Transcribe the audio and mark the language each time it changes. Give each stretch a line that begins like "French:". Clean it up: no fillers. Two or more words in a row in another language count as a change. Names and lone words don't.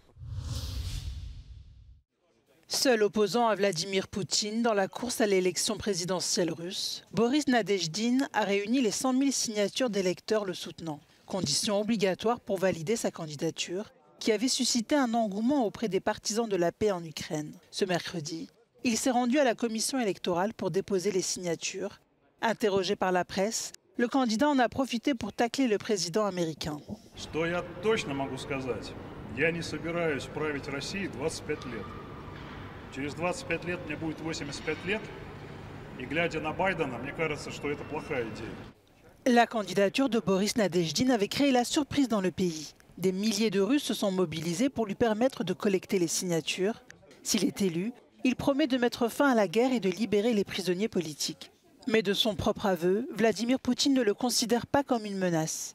French: Seul opposant à Vladimir Poutine dans la course à l'élection présidentielle russe, Boris Nadezhdin a réuni les 100 000 signatures d'électeurs le soutenant, condition obligatoire pour valider sa candidature, qui avait suscité un engouement auprès des partisans de la paix en Ukraine. Ce mercredi, il s'est rendu à la commission électorale pour déposer les signatures. Interrogé par la presse, le candidat en a profité pour tacler le président américain.
Russian: Через 25 лет мне будет 85 лет, и глядя на Байдена, мне кажется, что это плохая идея.
French: La candidature de Boris Nadezhdin avait créé la surprise dans le pays. Des milliers de Russes se sont mobilisés pour lui permettre de collecter les signatures. S'il est élu, il promet de mettre fin à la guerre et de libérer les prisonniers politiques. Mais de son propre aveu, Vladimir Poutine ne le considère pas comme une menace.